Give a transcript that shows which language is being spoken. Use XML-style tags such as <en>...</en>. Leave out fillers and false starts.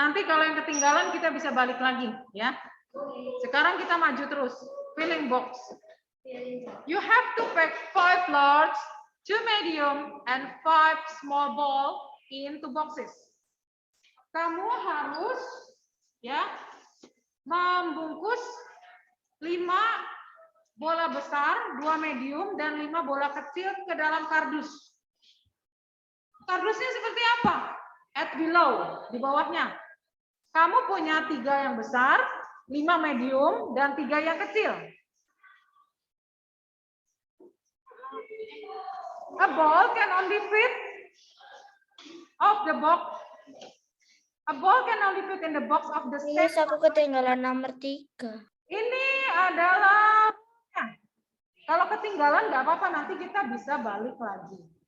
<id>Nanti kalau yang ketinggalan kita bisa balik lagi, ya. Sekarang kita maju terus.</id> <en>Filling box. You have to pack 5 large, 2 medium, and 5 small ball into boxes.</en> <id>Kamu harus ya membungkus 5 bola besar, 2 medium, dan 5 bola kecil ke dalam kardus. Kardusnya seperti apa?</id> <en>At below,</en> <id>di bawahnya. Kamu punya 3 yang besar, 5 medium, dan 3 yang kecil.</id> <en>A ball can only fit of the box. A ball can only fit in the box of the Yes, same.</en> <id>aku ketinggalan nomor 3. Ini adalah, kalau ketinggalan nggak apa-apa, nanti kita bisa balik lagi.</id>